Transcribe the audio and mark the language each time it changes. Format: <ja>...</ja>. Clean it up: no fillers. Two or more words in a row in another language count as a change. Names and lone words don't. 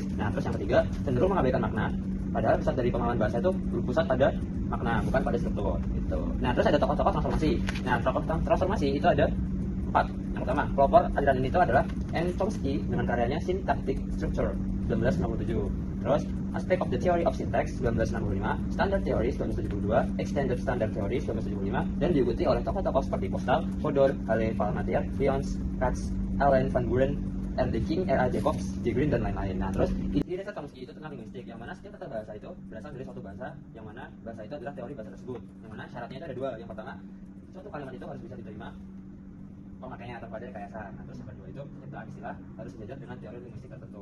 <id>Nah, terus yang ketiga cenderung mengabaikan makna. Padahal pusat dari pemahaman bahasa itu berpusat pada makna, bukan pada struktur. Gitu. Nah, terus ada tokoh-tokoh transformasi. Nah, tokoh transformasi itu ada 4. Yang pertama, pelopor aliran ini itu adalah N. Chomsky dengan karyanya Syntactic Structure 1967. Terus Aspect of the Theory of Syntax 1965, Standard Theory 1972, Extended Standard Theory 1975, dan diikuti oleh tokoh-tokoh seperti Postal, Fodor, Halle Palmatier, Lyons, Katz, Allen Van Buren, R. D. King, R. A. Jacobs, J. Green, dan lain-lain. Nah, terus ide dasar Chomsky itu tentang linguistik, yang mana setiap kata bahasa itu berasal dari suatu bahasa, yang mana bahasa itu adalah teori bahasa tersebut. Yang mana syaratnya itu ada 2. Yang pertama, suatu kalimat itu harus bisa diterima pemakainya tanpa ada rekayasa. Nah, terus yang kedua itu penciptaan istilah harus sejajar dengan teori linguistik tertentu.</id>